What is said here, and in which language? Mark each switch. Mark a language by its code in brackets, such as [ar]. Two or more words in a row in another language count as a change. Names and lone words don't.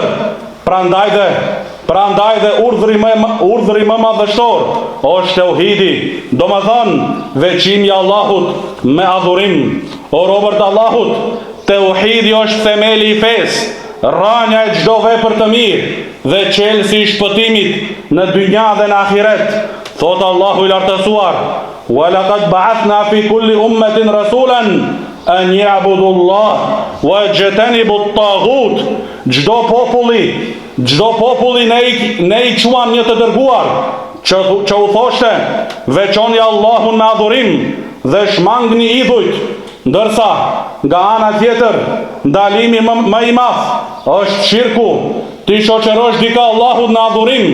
[sq] Prandaj dhe urdhri më madhështor është tauhidi, domethënë veçimi i Allahut me adhurim. O robërt Allahut, tauhidi është themeli i fesë, rranja e çdo vepër të mirë dhe çelësi i shpëtimit në dynja dhe në ahiret. Thot Allahu i lartësuar: [ar] "ولقد بعثنا في كل أمة رسولا أن يعبدوا الله ويجتنبوا الطاغوت." [sq] Çdo populli ne i quam një të dërguar që u thoshte: veçoni Allahun me adhurim dhe shmangni idhujt, ndërsa nga ana tjetër ndalimi më i madh është shirku, ti shoqërosh dika Allahut në adhurim.